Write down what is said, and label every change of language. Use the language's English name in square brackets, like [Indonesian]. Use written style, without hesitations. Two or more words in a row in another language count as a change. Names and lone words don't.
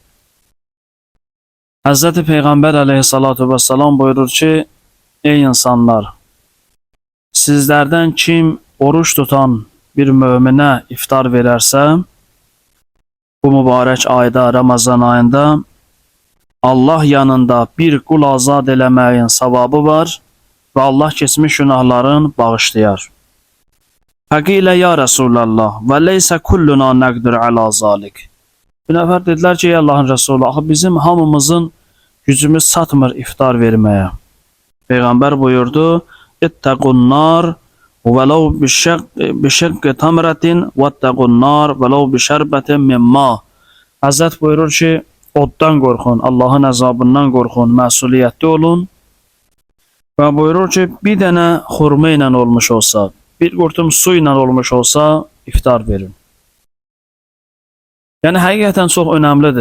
[Azerbaijani] Həzrəti Peyğəmbər [Arabic] عليه الصلاة والسلام [Azerbaijani] buyurur ki, ey insanlar, sizlərdən kim oruç tutan bir möminə iftar verərsə, bu mübarək ayda, Ramazan ayında Allah yanında bir qul azad eləməyin savabı var və Allah keçmiş günahların bağışlayar. [Arabic] فقيل يا رسول الله وليس كلنا نقدر على ذلك. [Azerbaijani] Bir nəfər dedilər ki, ey Allahın Resulü, axı bizim hamımızın gücümüz çatmır iftar verməyə. Peyğəmbər buyurdu, [Arabic] اتقوا النار وَلَوْ بِشَقِّ تَمْرَةٍ وَاتَّقُوا النَّارَ وَلَوْ بِشَرْبَةٍ مِنْ مَاءٍ. [Azerbaijani] Həzrət buyurur ki, oddan qorxun, Allahın əzabından qorxun, məsuliyyətli olun. Və buyurur ki, bir dənə xurma ilə olmuş olsa, bir qurtum su ilə olmuş olsa, iftar verin. Yəni, həqiqətən çox önəmlidir.